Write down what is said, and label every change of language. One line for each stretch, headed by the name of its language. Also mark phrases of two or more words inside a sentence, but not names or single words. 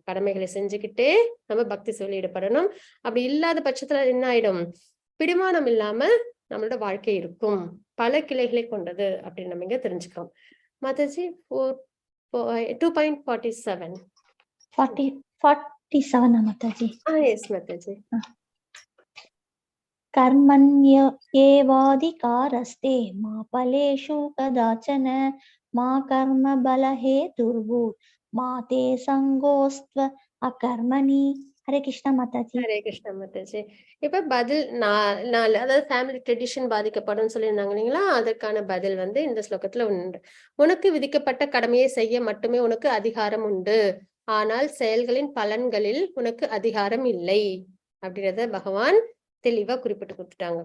Tamil: கடமைகளை செஞ்சுக்கிட்டே நம்ம பக்தி சேவையில் ஈடுபடணும். அப்படி இல்லாத பட்சத்துல என்ன ஆயிடும்? பிடிமானம் இல்லாம நம்மளோட வாழ்க்கை இருக்கும். பல கிளைகளை கொண்டது அப்படின்னு நம்ம இங்க தெரிஞ்சுக்கிறோம். மாதாஜி 2.47. 47 மாதாஜி. எஸ் மாதாஜி.
Sanskrit: कर्मण्येवाधिकारस्ते मा फलेषु कदाचन मा कर्मबलहेतुर्भूत् मा ते सङ्गोऽस्त्व अकर्मणि. हरे कृष्णा
Tamil: மாதாஜி.
Sanskrit: हरे कृष्णा
Tamil: மாதாஜி. இப்ப பதில் 4 அதாவது
English: family tradition
Tamil: பாதிக்கப்படும் சொல்லியிருந்தாங்க இல்லைங்களா? அதற்கான பதில் வந்து இந்த ஸ்லோகத்துல உண்டு. உனக்கு விதிக்கப்பட்ட கடமையை செய்ய மட்டுமே உனக்கு அதிகாரம் உண்டு, ஆனால் செயல்களின் பலன்களில் உனக்கு அதிகாரம் இல்லை அப்படின்றத பகவான் தெளிவா குறிப்பிட்டு கொடுத்துட்டாங்க.